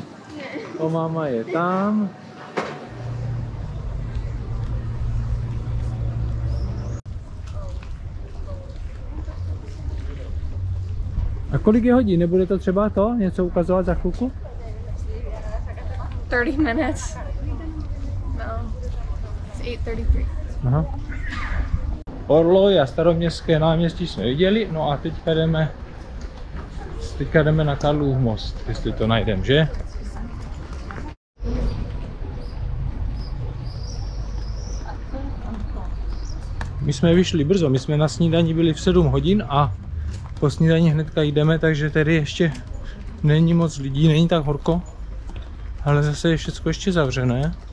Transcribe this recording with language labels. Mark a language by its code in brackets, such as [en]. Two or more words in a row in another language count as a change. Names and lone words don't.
[cs] O, máma je tam. A kolik je hodin? Nebude to třeba to něco ukazovat za chvilku? [en] 30 minutes. No. It's 8:33. [cs] Aha. Orloj a Staroměstské náměstí jsme viděli, no a teďka jdeme na Karlův most, jestli to najdeme, že? My jsme vyšli brzo, my jsme na snídani byli v 7 hodin a po snídani hnedka jdeme, takže tady ještě není moc lidí, není tak horko, ale zase je všechno ještě zavřené.